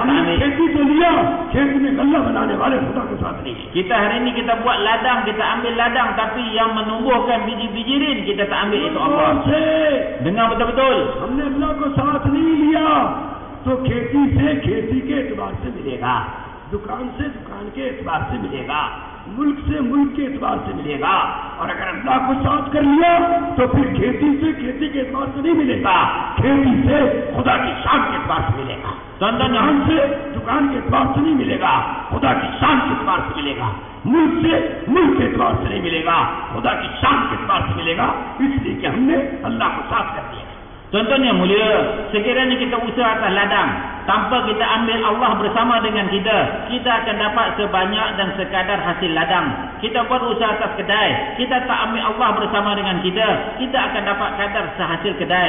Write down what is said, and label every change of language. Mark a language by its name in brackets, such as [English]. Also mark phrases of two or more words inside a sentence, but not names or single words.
[Hindi] हमने [Malay] ambil. [Hindi] खेती तो लिया, खेती में गल्ला बनाने वाले खुदा को साथ ले लिया. [Malay] Kita hari ini kita buat ladang, kita ambil ladang, tapi yang menumbuhkan biji-bijirin kita tak ambil, iaitu Allah. Dengar betul-betul. [Hindi] हमने अल्लाह को साथ नहीं लिया तो खेती से खेती के एतबार से मिलेगा, दुकान से दुकान के एतबार से मिलेगा, मुल्क से मुल्क के एतबार से मिलेगा. और अगर अल्लाह को साथ कर लिया तो फिर खेती से खेती के एतबार से नहीं मिलेगा, खेती से खुदा की शान के एतबार से मिलेगा. दुकान से दुकान के एतबार से नहीं मिलेगा, खुदा की शान के एतबार से मिलेगा. मुल्क से मुल्क के एतबार से नहीं मिलेगा, खुदा की शान के एतबार से मिलेगा. इसलिए कि हमने अल्लाह को साथ कर दिया. [Malay] Contohnya mulia, sekiranya kita usaha atas ladang, tanpa kita ambil Allah bersama dengan kita, kita akan dapat sebanyak dan sekadar hasil ladang. Kita buat usaha atas kedai, kita tak ambil Allah bersama dengan kita, kita akan dapat kadar sehasil kedai.